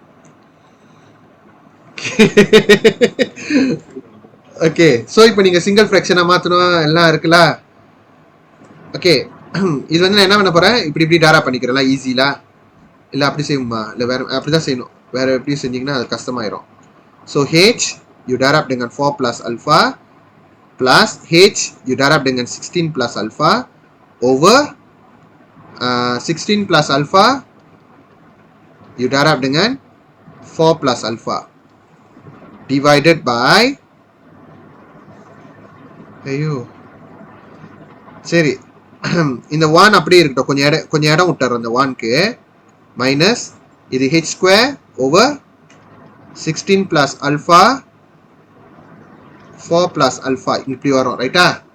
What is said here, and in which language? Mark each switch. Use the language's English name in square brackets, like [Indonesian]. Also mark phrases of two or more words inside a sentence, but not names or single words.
[Tamil] ஓகே, ஸோ இப்போ நீங்க [English] single fraction [Tamil] மாற்றணும், எல்லாம் இருக்குல்ல. ஓகே, இது வந்து நான் என்ன பண்ண போறேன், இப்படி டாரா பண்ணிக்கிறேன் ஈஸிலா, இல்லை அப்படி செய்யுமா, இல்லை வேற அப்படிதான் செய்யணும், வேற எப்படி செஞ்சீங்கன்னா அது கஷ்டமாயிரும். [Malay] ஸோ h you darab dengan 4 plus alpha plus h you darab dengan 16 plus alpha over 16 plus alpha you darab dengan 4 plus alpha divided by, [Tamil] ஐயோ சரி, இந்த 1 அப்படியே இருக்கட்டும், கொஞ்சம் இடம் விட்டுறோம் இந்த 1க்கு, மைனஸ் இது h [English] square over 16 plus alpha 4 plus alpha [Tamil] இப்படி வரும், ரைட்டா?